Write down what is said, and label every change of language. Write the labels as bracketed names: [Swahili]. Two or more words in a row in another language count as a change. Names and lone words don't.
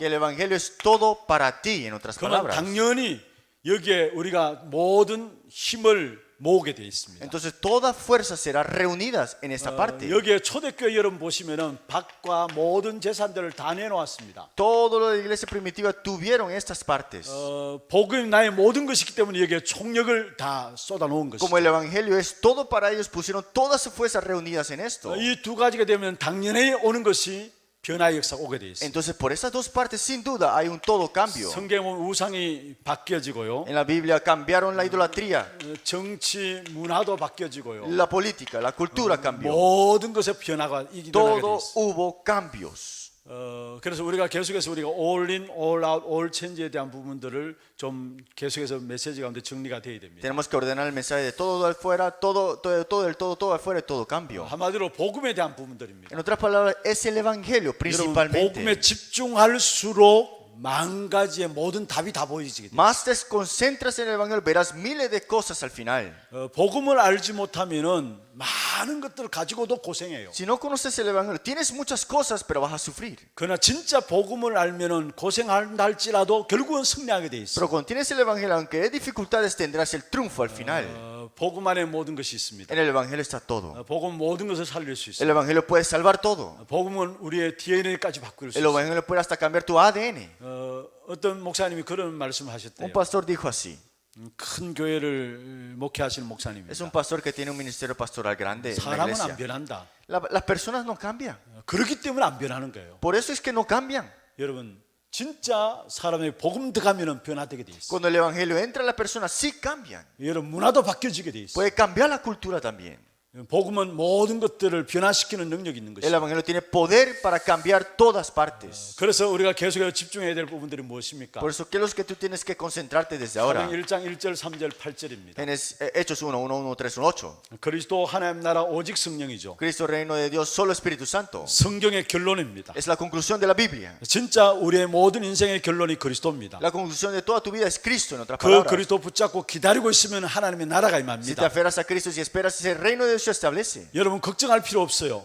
[Spanish] Que el Evangelio es todo para ti, en otras [Korean] 그러면 [Spanish] palabras. [Korean] 당연히 여기에 우리가 모든 힘을 모으게 되어 있습니다. [Spanish] Entonces toda fuerza será reunidas en esta parte. [Korean] 여기에 초대교회 여러분 보시면은 밭과 모든 재산들을 다 내놓았습니다. [Spanish] Todo lo de la iglesia primitiva tuvieron estas partes. [Korean] 복음이 나의 모든 것이기 때문에 여기에 총력을 다 쏟아놓은 것이죠. [Spanish] Como el Evangelio es todo para ellos, pusieron todas sus fuerzas reunidas en esto. [Korean] 이 두 가지가 되면 당연히 오는 것이 변화의 역사가 오게 되어 있습니다. [Spanish] Entonces por estas dos partes sin duda hay un todo cambio. [Korean] 성경에 보면 우상이 바뀌어지고요. [Spanish] En la Biblia cambiaron la idolatría, [Korean] 정치 문화도 바뀌어지고요. [Spanish] la política, la cultura cambió. [Korean] 모든 것에 변화가 일어나게 되어 [Spanish] Todo [Korean] 있습니다. [Spanish] hubo cambios. [Korean] 그래서 우리가 계속해서 우리가 [English] all in, all out, all change [Korean] 에 대한 부분들을 좀 계속해서 메시지 가운데 정리가 되어야 됩니다. [Spanish] Tenemos que ordenar el mensaje de todo afuera, todo del todo afuera y todo cambio. [Korean] 한마디로 복음에 대한 부분들입니다. [Spanish] En otras palabras, es el Evangelio [Korean] 여러분 [Spanish] principalmente. [Korean] 복음에 집중할수록 만 가지의 모든 답이 다 보이지게 돼요. [Spanish] Más te concentras en el Evangelio, verás miles de cosas al final. [Korean] 복음을 알지 못하면은 많은 것들을 가지고도 고생해요. [Spanish] Si no conoces el Evangelio, tienes muchas cosas, pero vas a sufrir. [Korean] 그러나 진짜 복음을 알면은 고생한다 할지라도 결국은 승리하게 돼 있어. [Spanish] Pero cuando tienes el Evangelio, aunque hay dificultades, tendrás el triunfo al final. [Korean] 복음 안에 모든 것이 있습니다. [Spanish] En el Evangelio está todo. [Korean] 복음 모든 것을 살릴 수 [Spanish] El [Korean] 있어요. [Spanish] Evangelio puede salvar todo. [Korean] 복음은 우리의 DNA까지 바꿀 수 [Spanish] El [Korean] 있어요. [Spanish] Evangelio puede hasta cambiar tu ADN. [Korean] 어떤 목사님이 그런 말씀을 [Spanish] Un [Korean] 하셨대요. [Spanish] pastor dijo así. [Korean] 큰 교회를 목회하시는 목사님입니다. [Spanish] Es un pastor que tiene un ministerio pastoral grande en la [Korean] 사람은 안 [Spanish] iglesia. [Korean] 변한다. [Spanish] Las personas no cambian. [Korean] 그렇기 때문에 안 변하는 거예요. [Spanish] Por eso es que no cambian. [Korean] 여러분 진짜 사람의 복음 들어가면은 변화되게 돼 있어요. [Spanish] Cuando el Evangelio entra en la persona, sí cambian. [Korean] 여러분 문화도 바뀌어지게 돼 있어요. [Spanish] Puede cambiar la cultura también. [Korean] 복음은 모든 것들을 변화시키는 능력이 있는 [Spanish] El [Korean] 것이죠. [Spanish] Evangelio tiene poder para cambiar todas partes. [Korean] 그래서 우리가 계속해서 집중해야 될 부분들이 무엇입니까? [Spanish] Por eso, ¿qué es lo que tú tienes que concentrarte desde ahora? [Korean] 사도행 1장 1절 3절 8절입니다. [Spanish] En Hechos 1, 1, 1, 3, 1, 8. [Korean] 그리스도 하나님 나라 오직 성령이죠. [Spanish] Cristo, reino de Dios, solo Espíritu Santo. [Korean] 성경의 결론입니다. [Spanish] Es la conclusión de la Biblia. [Korean] 진짜 우리의 모든 인생의 결론이 그리스도입니다. [Spanish] La conclusión de toda tu vida es Cristo, en otras [Korean] 그 [Spanish] palabras. [Korean] 그리스도 붙잡고 기다리고 있으면 하나님의 나라가 [Spanish] Si te [Korean] 임합니다. [Spanish] aferras a Cristo, si esperas, ese reino de Dios se establece. [Korean] 여러분 걱정할 필요 없어요.